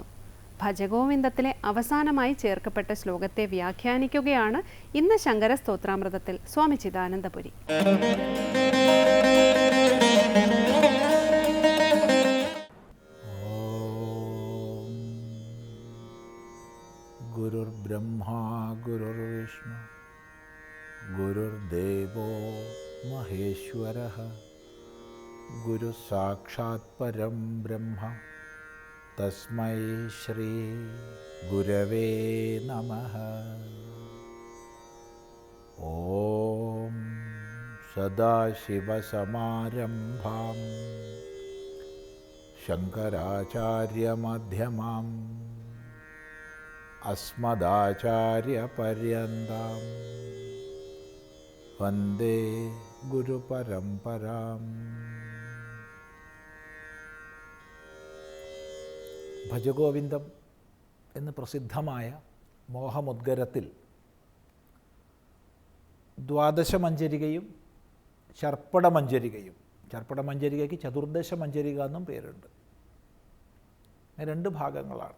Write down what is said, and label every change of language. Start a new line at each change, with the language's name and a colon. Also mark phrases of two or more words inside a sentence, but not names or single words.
Malayalam: ഭജഗോവിന്ദത്തിലെ അവസാനമായി ചേർക്കപ്പെട്ട ശ്ലോകത്തെ വ്യാഖ്യാനിക്കുകയാണ് ഇന്ന് ശങ്കര സ്തോത്രാമൃതത്തിൽ സ്വാമി ചിദാനന്ദപുരി.
Sanskrit: ഗുരുർ गुरुर्ब्रह्मा गुरुर्विष्णु गुरुर्देवो महेश्वरः गुरुसाक्षात् परं ब्रह्म तस्मै श्री गुरवे नमः। ॐ सदाशिवसमारम्भां शङ्कराचार्यमध्यमाम् अस्मदाचार्यपर्यन्तां वन्दे गुरुपरम्पराम्।
Malayalam: ഭജഗോവിന്ദം എന്ന് പ്രസിദ്ധമായ മോഹമുദ്ഗരത്തിൽ ദ്വാദശമഞ്ജരികയും ചർപ്പടമഞ്ജരികയും, ചർപ്പടമഞ്ജരികയ്ക്ക് ചതുർദശമഞ്ജരിക എന്നും പേരുണ്ട്, രണ്ട് ഭാഗങ്ങളാണ്.